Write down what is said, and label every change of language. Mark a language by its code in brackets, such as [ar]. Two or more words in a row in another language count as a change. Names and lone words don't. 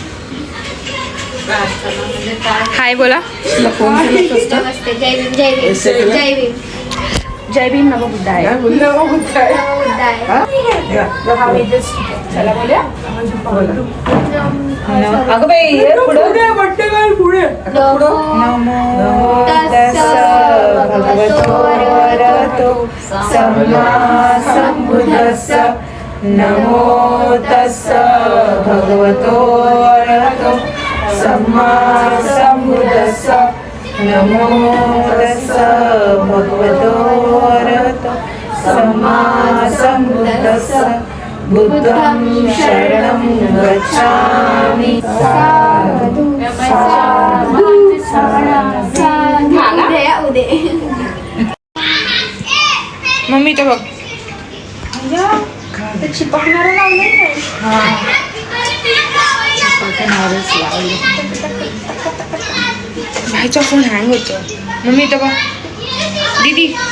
[mr] हाय बोला. जय भीम. जय भीम. जय भीम [pi] नमो बुद्धाय. [mr] चला बोलूया. अगं बाई पुढे. [pi] नमो तस्स भगवतो अरहतो सम्मा सम्बुद्धस्स. नमो तस्स भगवतो अरहतो सम्मा सम्बुद्धस्स. नमो तस्स भगवतो अरहतो सम्मा सम्बुद्धस्स. बुद्धं शरणं गच्छामि. साधु साधु साधु. [mr] दे. मम्मी इथं बघ. ते चिपकणारं लावलंय काय? भाईचा फोन हँग होतो. मम्मी इथं बघ. दीदी